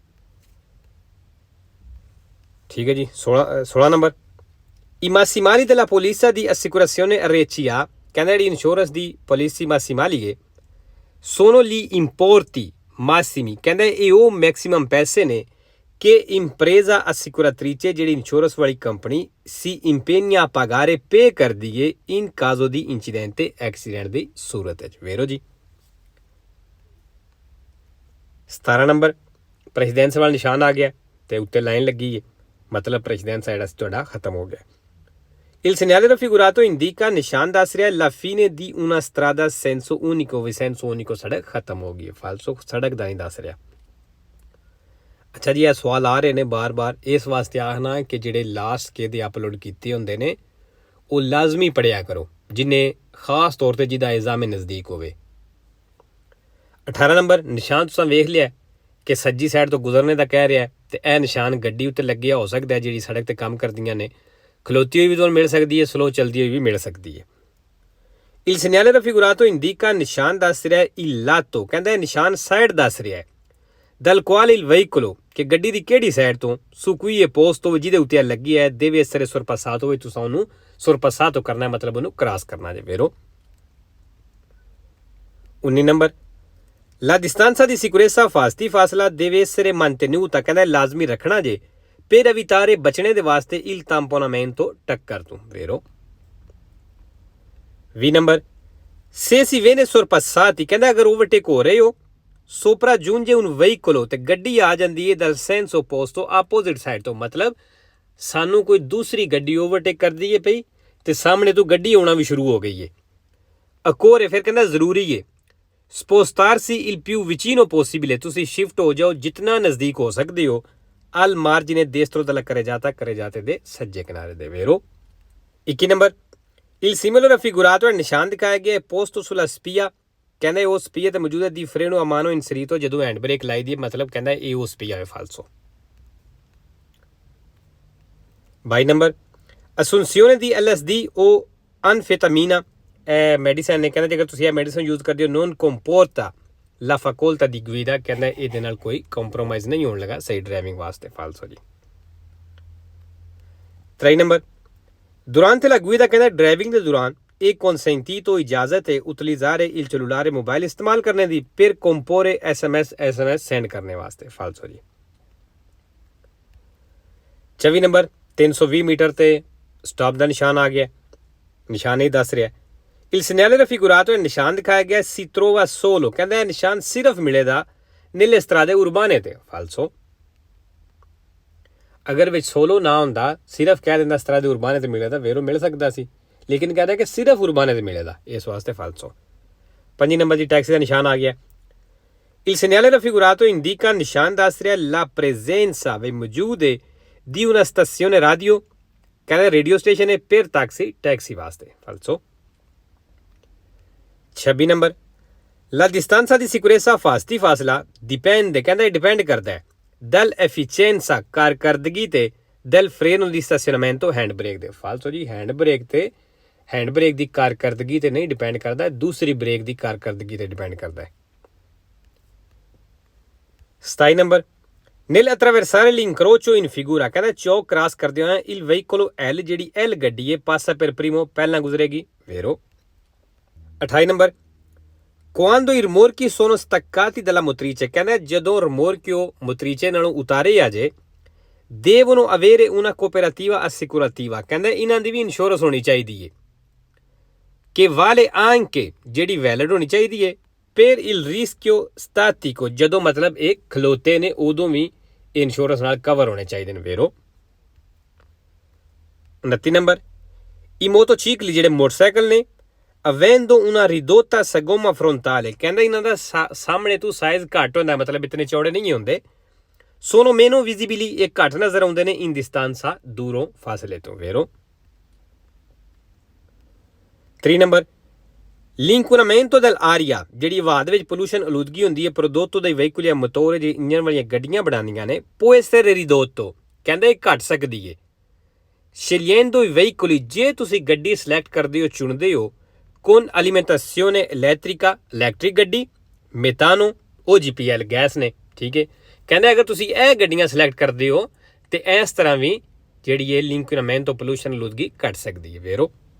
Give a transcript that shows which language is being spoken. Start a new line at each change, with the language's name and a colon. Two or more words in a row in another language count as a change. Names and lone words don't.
Punjabi: ਠੀਕ ਹੈ ਜੀ 16 ਨੰਬਰ
Italian: i massimali della polizia di assicurazione RCA
Punjabi: ਕਹਿੰਦਾ ਜਿਹੜੀ ਇੰਸ਼ੋਰੈਂਸ ਦੀ ਪਾਲਿਸੀ massimali ਹੈ
Italian: sono gli importi massimi
Punjabi: ਕਹਿੰਦਾ ਇਹ ਉਹ ਮੈਕਸਿਮਮ ਪੈਸੇ ਨੇ
Italian: che impresa assicuratrice
Punjabi: ਜਿਹੜੀ ਇੰਸ਼ੋਰੈਂਸ ਵਾਲੀ ਕੰਪਨੀ
Italian: si impegna a pagare
Punjabi: pay ਕਰਦੀ ਹੈ
Italian: in caso di incidente
Punjabi: accident ਦੀ ਸੂਰਤ ਵਿੱਚ ਵੇਰੋ ਜੀ 17 ਨੰਬਰ ਪ੍ਰੈਸੀਡੈਂਸ ਵਾਲਾ ਨਿਸ਼ਾਨ ਆ ਗਿਆ ਤੇ ਉੱਤੇ ਲਾਈਨ ਲੱਗੀ ਹੈ ਮਤਲਬ ਪ੍ਰੈਸੀਡੈਂਸ ਜਿਹੜਾ ਤੁਹਾਡਾ ਖਤਮ ਹੋ ਗਿਆ
Italian: il segnale raffigurato indica
Punjabi: ਨਿਸ਼ਾਨ ਦੱਸ ਰਿਹਾ
Italian: la fine di una strada senso unico
Punjabi: ਵੀ
Italian: senso unico
Punjabi: ਸੜਕ ਖਤਮ ਹੋ ਗਈ ਹੈ ਫਾਲਸੋ ਸੜਕ ਦਾ ਨਹੀਂ ਦੱਸ ਰਿਹਾ ਅੱਛਾ ਜੀ ਇਹ ਸਵਾਲ ਆ ਰਹੇ ਨੇ ਬਾਰ-ਬਾਰ ਇਸ ਵਾਸਤੇ ਆਖਣਾ ਕਿ ਜਿਹੜੇ ਲਾਸਟ ਕੇ ਦੇ ਅਪਲੋਡ ਕੀਤੇ ਹੁੰਦੇ ਨੇ ਉਹ ਲਾਜ਼ਮੀ ਪੜਿਆ ਕਰੋ ਜਿਨੇ ਖਾਸ ਤੌਰ ਤੇ ਜਿਹਦਾ ਇਲਜ਼ਾਮ ਨਜ਼ਦੀਕ ਹੋਵੇ 18 ਨੰਬਰ ਨਿਸ਼ਾਨ ਤੁਸੀਂ ਵੇਖ ਲਿਆ ਕਿ ਸੱਜੀ ਸਾਈਡ ਤੋਂ ਗੁਜ਼ਰਨੇ ਦਾ ਕਹਿ ਰਿਹਾ ਤੇ ਇਹ ਨਿਸ਼ਾਨ ਗੱਡੀ ਉੱਤੇ ਲੱਗਿਆ ਹੋ ਸਕਦਾ ਜਿਹੜੀ ਸੜਕ ਤੇ ਕੰਮ ਕਰਦੀਆਂ ਨੇ ਖਲੋਤੀ ਹੋਈ ਵੀ ਤੁਹਾਨੂੰ ਮਿਲ ਸਕਦੀ ਹੈ ਸਲੋ ਚਲਦੀ ਹੋਈ ਵੀ ਮਿਲ ਸਕਦੀ ਹੈ
Italian: il segnale raffigurato indica
Punjabi: ਨਿਸ਼ਾਨ ਦੱਸ ਰਿਹਾ
Italian: il lato
Punjabi: ਕਹਿੰਦਾ ਇਹ ਨਿਸ਼ਾਨ ਸਾਈਡ ਦੱਸ ਰਿਹਾ ਹੈ
Italian: dal quale il veicolo
Punjabi: ਕਿ ਗੱਡੀ ਦੀ ਕਿਹੜੀ ਸਾਈਡ ਤੋਂ
Italian: su cui è posto
Punjabi: ਜਿਹਦੇ ਉੱਤੇ ਲੱਗੀ ਹੈ
Italian: deve essere sorpassato
Punjabi: ਵੀ ਤੁਸੀਂ ਉਹਨੂੰ sorpassato ਕਰਨਾ ਮਤਲਬ ਉਹਨੂੰ ਕ੍ਰਾਸ ਕਰਨਾ ਜੇ ਵੇਰੋ 19 ਨੰਬਰ
Italian: la distanza di sicurezza
Punjabi: ਫਾਸਲਾ
Italian: deve essere mantenuta
Punjabi: ਕਹਿੰਦਾ ਲਾਜ਼ਮੀ ਰੱਖਣਾ ਜੇ
Italian: per evitare
Punjabi: ਬਚਣੇ ਦੇ ਵਾਸਤੇ
Italian: il tamponamento
Punjabi: ਟੱਕਰ ਤੋਂ ਵੇਰੋ 20 ਨੰਬਰ
Italian: se si viene sorpassati
Punjabi: ਕਹਿੰਦਾ ਅਗਰ ਓਵਰਟੇਕ ਹੋ ਰਹੇ ਹੋ ਸੋਪਰਾ
Italian: giunge un veicolo
Punjabi: ਤੇ ਗੱਡੀ ਆ ਜਾਂਦੀ ਹੈ
Italian: dal senso opposto
English: opposite side
Punjabi: ਤੋਂ ਮਤਲਬ ਸਾਨੂੰ ਕੋਈ ਦੂਸਰੀ ਗੱਡੀ ਓਵਰਟੇਕ ਕਰਦੀ ਹੈ ਪਈ ਤੇ ਸਾਹਮਣੇ ਤੋਂ ਗੱਡੀ ਆਉਣਾ ਵੀ ਸ਼ੁਰੂ ਹੋ ਗਈ ਹੈ ਅਕੋਰੇ ਫਿਰ ਕਹਿੰਦਾ ਜ਼ਰੂਰੀ ਹੈ
Italian: spostarsi il più vicino possibile
Punjabi: ਤੁਸੀਂ ਸ਼ਿਫਟ ਹੋ ਜਾਓ ਜਿੰਨਾ ਨਜ਼ਦੀਕ ਹੋ ਸਕਦੇ ਹੋ
Italian: al margine destro della carreggiata
Punjabi: ਦੇ ਸੱਜੇ ਕਿਨਾਰੇ ਦੇ ਵੇਰੋ 21 ਨੰਬਰ
Italian: il simbolo raffigurato è
Punjabi: ਨਿਸ਼ਾਨ ਦਿਖਾਇਆ ਗਿਆ
Italian: posto sulla spia
Punjabi: ਕਹਿੰਦਾ ਉਹ ਸਪੀਆ ਤੇ ਮੌਜੂਦ ਹੈ ਦੀ
Italian: freno a mano inserito
Punjabi: ਜਦੋਂ
English: hand brake
Punjabi: ਲਾਈ ਦੀ ਮਤਲਬ ਕਹਿੰਦਾ ਇਹ ਉਹ ਸਪੀਆ ਹੈ ਫਾਲਸੋ 22 ਨੰਬਰ
Italian: assunzione di LSD o anfetamina
Punjabi: ਮੈਡੀਸਨ ਨੇ ਕਹਿੰਦਾ ਜੇਕਰ ਤੁਸੀਂ ਇਹ ਮੈਡੀਸਨ ਯੂਜ਼ ਕਰਦੇ ਹੋ
Italian: non comporta la facoltà di guida
Punjabi: ਕਹਿੰਦਾ ਇਹਦੇ ਨਾਲ ਕੋਈ ਕੰਪਰੋਮਾਈਜ਼ ਨਹੀਂ ਹੋਣ ਲੱਗਾ ਸਹੀ ਡਰਾਈਵਿੰਗ ਵਾਸਤੇ ਫਾਲਸੋ ਜੀ 23 ਨੰਬਰ
Italian: durante la guida
Punjabi: ਕਹਿੰਦਾ ਡਰਾਈਵਿੰਗ ਦੇ ਦੌਰਾਨ ਇਹ consentito ਇਜਾਜ਼ਤ ਹੈ
Italian: utilizzare il cellulare
Punjabi: ਮੋਬਾਈਲ ਇਸਤੇਮਾਲ ਕਰਨੇ ਦੀ
Italian: per comporre SMS
Punjabi: ਸੈਂਡ ਕਰਨੇ ਵਾਸਤੇ ਫਾਲਸੋ ਜੀ 24 ਨੰਬਰ 320 ਮੀਟਰ ਤੇ ਸਟਾਪ ਦਾ ਨਿਸ਼ਾਨ ਆ ਗਿਆ ਨਿਸ਼ਾਨ ਹੀ ਦੱਸ ਰਿਹਾ
Italian: il segnale raffigurato
Punjabi: ਨਿਸ਼ਾਨ ਦਿਖਾਇਆ ਗਿਆ
Italian: si trova solo
Punjabi: ਕਹਿੰਦਾ ਇਹ ਨਿਸ਼ਾਨ ਸਿਰਫ ਮਿਲੇਗਾ
Italian: nelle strade urbane
Punjabi: ਤੇ ਫਾਲਸੋ ਅਗਰ ਵਿੱਚ ਸੋਲੋ ਨਾ ਹੁੰਦਾ ਸਿਰਫ ਕਹਿ ਦਿੰਦਾ
Italian: strade urbane
Punjabi: ਤੇ ਮਿਲੇਗਾ ਵੇਰੋ ਮਿਲ ਸਕਦਾ ਸੀ ਲੇਕਿਨ ਕਹਿੰਦਾ ਕਿ ਸਿਰਫ ਉਰਬਾਨੇ ਤੇ ਮਿਲੇਗਾ ਇਸ ਵਾਸਤੇ ਫਾਲਸੋ 5 ਨੰਬਰ ਦੀ ਟੈਕਸੀ ਦਾ ਨਿਸ਼ਾਨ ਆ ਗਿਆ
Italian: il segnale raffigurato indica
Punjabi: ਨਿਸ਼ਾਨ ਦੱਸ ਰਿਹਾ
Italian: la presenza
Punjabi: ਵੀ ਮੌਜੂਦ ਹੈ
Italian: di una stazione radio
Punjabi: ਕਹਿੰਦਾ
English: radio station
Punjabi: ਹੈ
Italian: per taxi
Punjabi: ਟੈਕਸੀ ਵਾਸਤੇ ਫਾਲਸੋ 26 ਨੰਬਰ
Italian: la distanza di sicurezza
Punjabi: ਫਾਸਲਾ dipende ਕਹਿੰਦਾ ਡਿਪੈਂਡ ਕਰਦਾ ਹੈ dall'efficienza ਕਾਰਕਰਦਗੀ ਤੇ
Italian: del freno di stazionamento
English: hand brake
Punjabi: ਦੇ ਫਾਲਸੋ ਜੀ
English: hand brake
Punjabi: ਦੀ ਕਾਰਕਰਦਗੀ ਤੇ ਨਹੀਂ ਡਿਪੈਂਡ ਕਰਦਾ ਦੂਸਰੀ ਬ੍ਰੇਕ ਦੀ ਕਾਰਕਰਦਗੀ ਤੇ ਡਿਪੈਂਡ ਕਰਦਾ ਹੈ 27 ਨੰਬਰ
Italian: nel attraversare l'incrocio in figura
Punjabi: ਕਹਿੰਦਾ ਚੌਕ ਕ੍ਰਾਸ ਕਰਦੇ ਹੋਏ
Italian: il veicolo L
Punjabi: ਜਿਹੜੀ L ਗੱਡੀ ਹੈ passa
Italian: per primo
Punjabi: ਪਹਿਲਾਂ ਗੁਜ਼ਰੇਗੀ ਵੇਰੋ 28 ਨੰਬਰ
Italian: quando i rimorchi sono staccati dalla motrice
Punjabi: ਕਹਿੰਦਾ ਜਦੋਂ
Italian: rimorchio motrice
Punjabi: ਨਾਲੋਂ ਉਤਾਰੇ ਆ ਜੇ
Italian: devono avere una cooperativa assicurativa
Punjabi: ਕਹਿੰਦਾ ਇਹਨਾਂ ਦੀ ਵੀ ਇੰਸ਼ੋਰੈਂਸ ਹੋਣੀ ਚਾਹੀਦੀ ਹੈ ਕਿ
Italian: vale anche
Punjabi: ਜਿਹੜੀ ਵੈਲਿਡ ਹੋਣੀ ਚਾਹੀਦੀ ਹੈ
Italian: per il rischio statico
Punjabi: ਜਦੋਂ ਮਤਲਬ ਇਹ ਖਲੋਤੇ ਨੇ ਉਦੋਂ ਵੀ ਇੰਸ਼ੋਰੈਂਸ ਨਾਲ ਕਵਰ ਹੋਣੇ ਚਾਹੀਦੇ ਨੇ ਵੇਰੋ 29 ਨੰਬਰ
Italian: i motocicli
Punjabi: ਜਿਹੜੇ ਮੋਟਰਸਾਈਕਲ ਨੇ
Italian: avendo una ridotta sagoma frontale
Punjabi: ਕਹਿੰਦਾ ਇਹਨਾਂ ਦਾ ਸਾਹਮਣੇ ਤੋਂ ਸਾਈਜ਼ ਘੱਟ ਹੁੰਦਾ ਮਤਲਬ ਇਤਨੇ ਚੌੜੇ ਨਹੀਂ ਹੁੰਦੇ
Italian: sono meno visibili
Punjabi: ਇਹ ਘੱਟ ਨਜ਼ਰ ਆਉਂਦੇ ਨੇ
Italian: in distanza
Punjabi: ਦੂਰੋਂ ਫਾਸਲੇ ਤੋਂ ਵੇਰੋ 3 ਨੰਬਰ
Italian: l'inquinamento dell'aria
Punjabi: ਜਿਹੜੀ ਹਵਾ ਦੇ ਵਿੱਚ ਪੋਲੂਸ਼ਨ ਆਲੂਦਗੀ ਹੁੰਦੀ ਹੈ
Italian: prodotto dai veicoli a motore
Punjabi: ਜਿਹੜੀ ਇੰਜਨ ਵਾਲੀਆਂ ਗੱਡੀਆਂ ਬਣਾਉਂਦੀਆਂ ਨੇ
Italian: può essere ridotto
Punjabi: ਕਹਿੰਦਾ ਇਹ ਘਟ ਸਕਦੀ ਹੈ
Italian: scegliendo i veicoli
Punjabi: ਜੇ ਤੁਸੀਂ ਗੱਡੀ ਸਿਲੈਕਟ ਕਰਦੇ ਹੋ ਚੁਣਦੇ ਹੋ
Italian: con alimentazione elettrica
Punjabi: ਇਲੈਕਟ੍ਰਿਕ ਗੱਡੀ
Italian: metano OGPL
Punjabi: ਗੈਸ ਨੇ ਠੀਕ ਹੈ ਕਹਿੰਦਾ ਅਗਰ ਤੁਸੀਂ ਇਹ ਗੱਡੀਆਂ ਸਿਲੈਕਟ ਕਰਦੇ ਹੋ ਤੇ ਇਸ ਤਰ੍ਹਾਂ ਵੀ ਜਿਹੜੀ ਇਹ l'inquinamento pollution ਆਲੂਦਗੀ ਘਟ ਸਕਦੀ ਹੈ ਵੇਰੋ